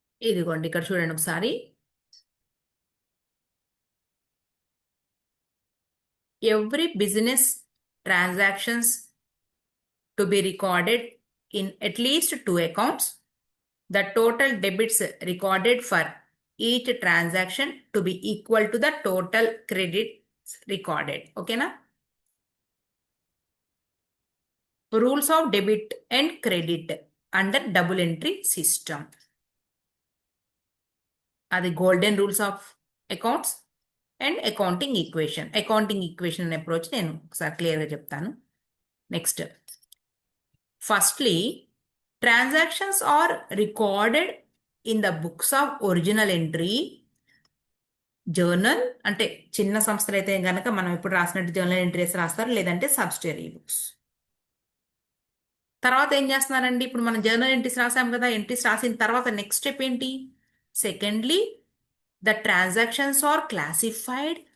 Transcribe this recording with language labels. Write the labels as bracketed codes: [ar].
[te] ఇదిగోండి ఇక్కడ చూడండి ఒకసారి. [en] Every business transactions to be recorded in at least 2 accounts. The total debits recorded for each transaction to be equal to the total credits recorded. Okay na? Rules of debit and credit under double entry system. Are the golden rules of accounts and accounting equation. Accounting equation approach [te] నేను ఒకసారి క్లియర్గా చెప్తాను. [en] Next, firstly transactions are recorded in the books of original entry. [te] Journal అంటే చిన్న సంస్థలు అయితే కనుక మనం ఇప్పుడు రాసినట్టు జర్నల్ ఎంట్రీస్ రాస్తారు, లేదంటే సబ్సిడరీ బుక్స్. తర్వాత ఏం చేస్తున్నారండి, ఇప్పుడు మనం జర్నల్ ఎంట్రీస్ రాసాం కదా. ఎంట్రీస్ రాసిన తర్వాత నెక్స్ట్ స్టెప్ ఏంటి? [en] Secondly the transactions are classified.